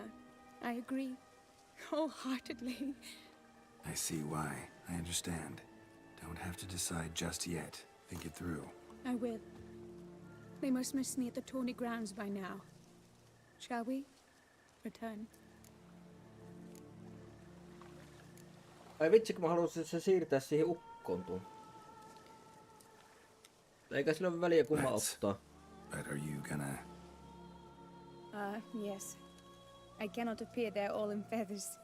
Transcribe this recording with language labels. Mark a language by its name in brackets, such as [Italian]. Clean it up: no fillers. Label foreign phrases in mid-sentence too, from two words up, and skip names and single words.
[English] I agree, wholeheartedly. I see why. I understand. Don't have to decide just yet. Think it through. I will. They must miss me at the tourney grounds by now. Shall we? Return. [Finnish] Ai vitsi, kun mä haluaisin se siirtää siihen ukkoon tuon. Eikä sillä ole väliä kumma ottaa. [English] But are you gonna... Yes. I cannot appear there all in feathers.